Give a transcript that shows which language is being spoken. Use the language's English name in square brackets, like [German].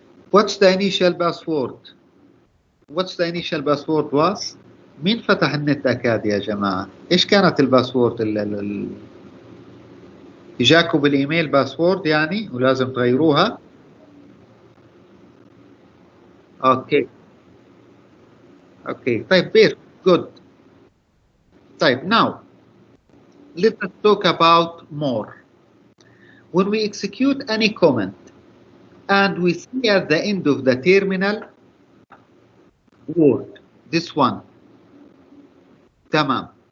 [English] What's the initial password? What's the initial password was? [Arabic] مين فتح النت أكاد يا جماعة؟ إيش كانت الباسورد إجاكم بالإيميل باسورد يعني ولازم تغيروها؟ أوكي. أوكي. طيب بير. [English] Good. طيب now let us talk about more. When we execute any comment and we see at the end of the terminal word, this one, tamam.